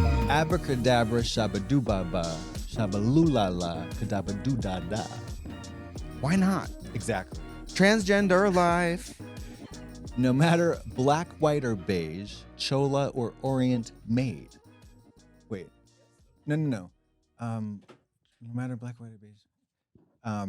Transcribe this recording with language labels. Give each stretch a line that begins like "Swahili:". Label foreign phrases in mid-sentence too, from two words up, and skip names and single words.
English: Abracadabra, shabadoo-ba-ba, shabaloo-la-la, kadabadoo-da-da. Why not? Exactly. Transgender life. No matter black, white, or beige, chola or orient made. Wait. No. No matter black, white, or beige.